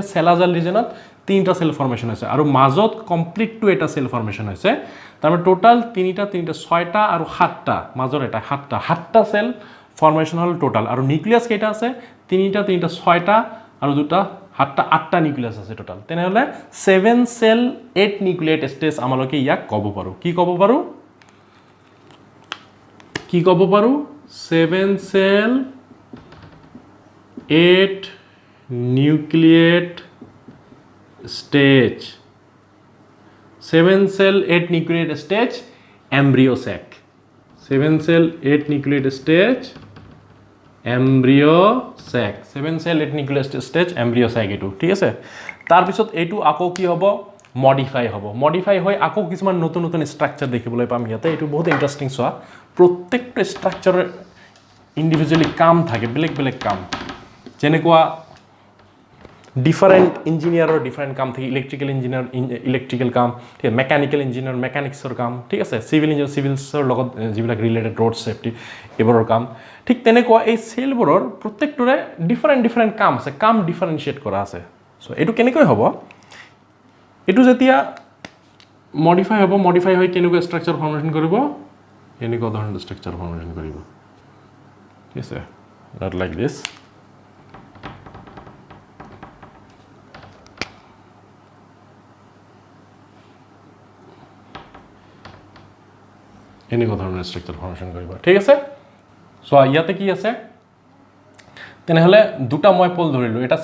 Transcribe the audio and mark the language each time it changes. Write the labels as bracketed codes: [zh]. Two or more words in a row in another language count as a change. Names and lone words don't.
[as] চেলাজাল ৰিজনত তিনিটা [en] cell formation [as] হৈছে আৰু মাজত কমপ্লিট টু এটা [en] cell formation [as] হৈছে তাৰ মানে টোটাল তিনিটা 6টা আৰু 7টা মাজৰ এটা 7টা সেল ফৰ্মেশন হল টোটাল আৰু নিউক্লিয়াছ কেইটা আছে তিনিটা 6টা আৰু দুটা 8টা নিউক্লিয়াছ আছে টোটাল তেনেহলে [en] 7 cell 8 nucleate stage [as] আমালকে ইয়াক ক'ব পাৰো কি ক'ব পাৰো 7 সেল [en] 8 nucleate stage 7 cell 8 nucleate stage embryo sac 7 cell 8 nucleate stage embryo sac 7 cell reticular stage embryo sac [as] এইটো ঠিক আছে তাৰ পিছত এইটো আকৌ কি হ'ব মডিফাই হৈ আকৌ কিছুমান নতুন নতুন ষ্ট্ৰাকচাৰ দেখিবলৈ পাম ইয়াতে এইটো বহুত ইন্টাৰেষ্টিং চোৱা প্ৰত্যেকটো ষ্ট্ৰাকচাৰৰ ইন্ডিভিজুৱেলি কাম থাকে বেলেগ কাম যেনেকুৱা [en] different engineer's [as] ডিফারেন্ট কাম থাকে [en] electrical engineer electrical [as] কাম ঠিক আছে [en] mechanical engineer [as] মেকানিক্সৰ কাম ঠিক আছে [en] civil engineer [as] সিভিলছৰ লগত যিবিলাক ৰিলেটেড [en] road safety [as] এইবোৰৰ কাম ঠিক তেনেকুৱা এই সেলবোৰৰ প্ৰত্যেকটোৰে ডিফারেন্ট কাম আছে কাম ডিফাৰেন্সিয়েট কৰা আছে সো এইটো কেনেকৈ হ'ব এইটো যেতিয়া মডিফাই হৈ কেনেকুৱা [en] structure formation [as] কৰিব এনেকুৱা ধৰণৰ [en] structure formation [as] কৰিব ঠিক আছে [en] not like this [as] এনেকুৱা ধৰণৰ [en] structure formation [as] কৰিব ঠিক আছে সো ইয়াতে কি আছে তেনেহলে দুটা মই পল ধৰিলো এটা